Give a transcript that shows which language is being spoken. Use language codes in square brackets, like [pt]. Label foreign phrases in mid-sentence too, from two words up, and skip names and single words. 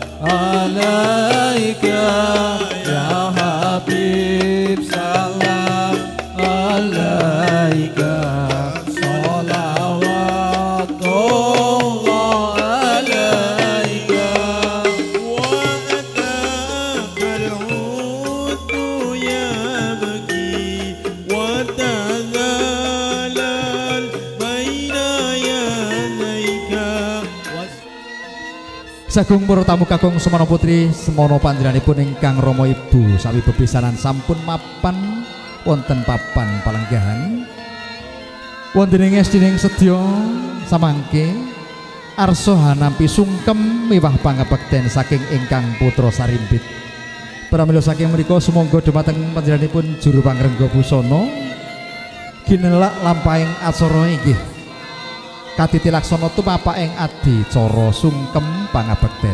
[ar] عليك يا حبيب سلام عليك صلوات الله عليك وأتاك العود يبكي وتذلل بين يديك [jv] Sagung para tamu kakung semono putri semono panjenenganipun ingkang Rama Ibu sawi bepisanan sampun mapan wonten papan palenggahan wonten ing esdining sedya samangke arsa hanampi sungkem miwah pangabekten saking ingkang putra sarimpit Pramila saking menika sumangga dumateng panjenenganipun juru pangrengga busana ginelak lampahing acara inggih katitilaksana tumapaking adicara sungkem pangabekten.